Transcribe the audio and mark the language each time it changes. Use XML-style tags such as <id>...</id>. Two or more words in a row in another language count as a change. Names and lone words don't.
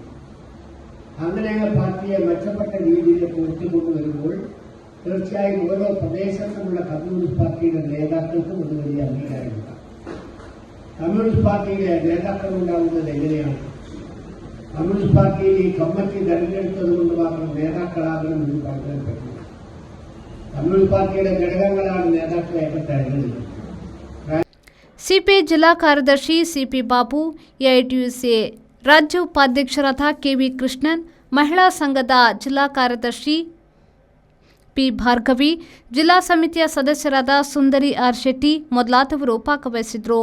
<ml>അങ്ങനെയുള്ള പാർട്ടിയെ മെച്ചപ്പെട്ട രീതിയിലേക്ക് ഉയർത്തിക്കൊണ്ടുവരുമ്പോൾ തീർച്ചയായും ഓരോ പ്രദേശത്തുമുള്ള കമ്മ്യൂണിസ്റ്റ് പാർട്ടിയുടെ നേതാക്കൾക്കും അത് വലിയ അംഗീകാരമില്ല. കമ്മ്യൂണിസ്റ്റ് പാർട്ടിയുടെ നേതാക്കൾ ഉണ്ടാകുന്നത് എങ്ങനെയാണ്? കമ്മ്യൂണിസ്റ്റ് പാർട്ടിയിൽ ഈ കമ്മിറ്റി തെരഞ്ഞെടുത്തത് കൊണ്ട് മാത്രം നേതാക്കളാകണമെന്ന് പറയാൻ പറ്റില്ല. കമ്മ്യൂണിസ്റ്റ് പാർട്ടിയുടെ ഘടകങ്ങളാണ് നേതാക്കളെയൊക്കെ തെരഞ്ഞെടുക്കുന്നത്.</ml> <kn>ಸಿಪಿಐ ಜಿಲ್ಲಾ ಕಾರ್ಯದರ್ಶಿ ಸಿಪಿ ಬಾಬು, ಎಐಟಿಯುಸಿ ರಾಜ್ಯ ಉಪಾಧ್ಯಕ್ಷರಾದ ಕೆವಿ ಕೃಷ್ಣನ್, ಮಹಿಳಾ ಸಂಘದ ಜಿಲ್ಲಾ ಕಾರ್ಯದರ್ಶಿ ಪಿ ಭಾರ್ಗವಿ, ಜಿಲ್ಲಾ ಸಮಿತಿಯ ಸದಸ್ಯರಾದ ಸುಂದರಿ ಆರ್ ಶೆಟ್ಟಿ ಮೊದಲಾದವರು ಭಾಗವಹಿಸಿದರು.</kn>